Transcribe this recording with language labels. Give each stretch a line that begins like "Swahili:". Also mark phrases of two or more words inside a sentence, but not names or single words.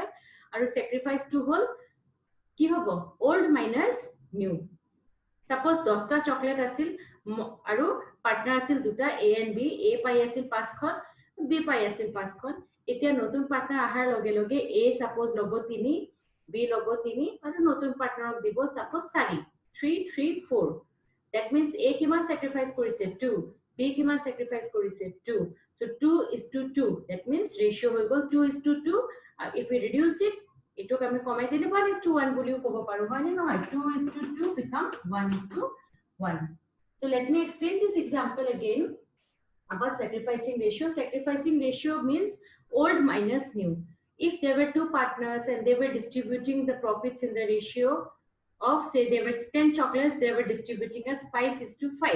Assamese: আৰু চেক্ৰিফাইচটো হ'ল কি হ'ব,
English: old minus new.
Assamese: সাপোজ 10টা চকলেট আছিল আৰু পাৰ্টনাৰ আছিল দুটা
English: A and B,
Assamese: এ পাই আছিল 5খন, বি পাই আছিল 5খন। এতিয়া নতুন পাৰ্টনাৰ অহাৰ লগে লগে এ সাপোজ ল'ব 3, বি ল'ব 3 আৰু নতুন পাৰ্টনাৰক দিব সাপোজ 4, 3 3 4।
English: that means
Assamese: এ কিমান চেক্ৰিফাইচ কৰিছে 2, বি কিমান চেক্ৰিফাইচ কৰিছে 2।
English: So 2:2, that means ratio
Assamese: হৈ গ'ল
English: 2:2। if we reduce it,
Assamese: এটোক আমি কমাই দিলে 1:1 বুলিও ক'ব পাৰো, হয় নে নহয়?
English: 2:2 becomes 1:1। So let me explain this example again about sacrificing ratio. Sacrificing ratio means old minus new. If there were two partners and they were distributing the profits in the ratio of, say there were 10 chocolates, they were distributing as 5:5.